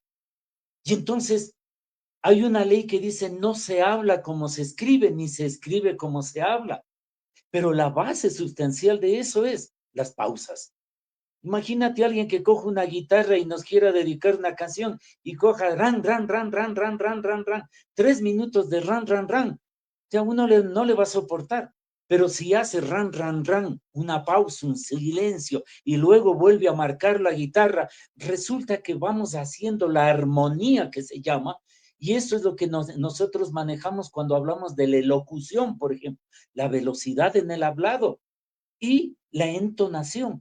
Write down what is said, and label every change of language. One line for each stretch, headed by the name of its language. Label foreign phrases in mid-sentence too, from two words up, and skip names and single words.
Spanish: Y entonces hay una ley que dice no se habla como se escribe, ni se escribe como se habla. Pero la base sustancial de eso es las pausas. Imagínate a alguien que coja una guitarra y nos quiera dedicar una canción y coja ran, ran, ran, ran, ran, ran, ran, ran, 3 minutos de ran, ran, ran. O sea, uno no le va a soportar. Pero si hace ran, ran, ran, una pausa, un silencio, y luego vuelve a marcar la guitarra, resulta que vamos haciendo la armonía que se llama, y eso es lo que nosotros manejamos cuando hablamos de la elocución, por ejemplo, la velocidad en el hablado y la entonación.